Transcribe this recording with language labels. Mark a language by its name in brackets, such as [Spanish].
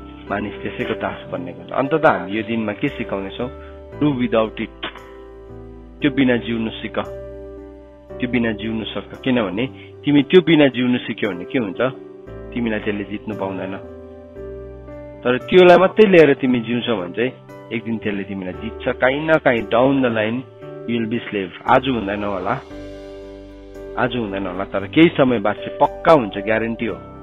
[Nepali] मानिस त्यसैको दास बन्ने गर्छ। अन्तत हामी यो दिनमा के सिकाउनेछौँ? [English] Do without it. [Nepali] त्यो बिना जिउनु सिक, त्यो बिना जिउनु सक। किनभने तिमी त्यो बिना जिउनु सिक्यौ भने के हुन्छ? तिमीलाई त्यसले जित्नु पाउँदैन। तर त्योलाई मात्रै लिएर तिमी जिउँछौ भने चाहिँ एक दिन त्यसले तिमीलाई जित्छ। काहीँ न काहीँ [English] Down the line you will be slave. [Nepali] आज हुँदैन होला, आज हुँदैन होला, तर केही समय बाद चाहिँ पक्का हुन्छ, ग्यारेन्टी हो।